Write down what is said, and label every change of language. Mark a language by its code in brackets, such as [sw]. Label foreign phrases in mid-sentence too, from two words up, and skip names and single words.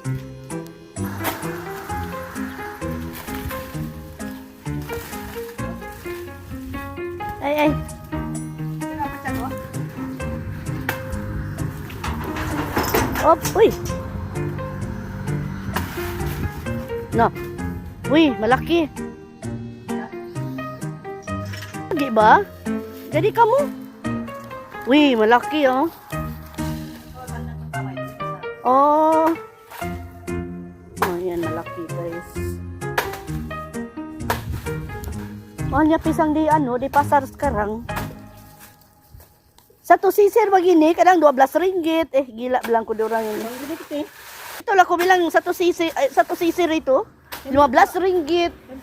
[en] Ay. Op, uy. No. [tl] Uy, malaki. Lagi ba? [ms] Jadi kamu? [tl] Uy, malaki oh. Oh. Oh, yan malaki guys. [ms] Mahal niya pisang di di pasar sekarang. Satu sisir begini kadang 12 ringgit. Gila bilang ko orang ini. Ito lah ko bilang satu sisir itu 15 ringgit.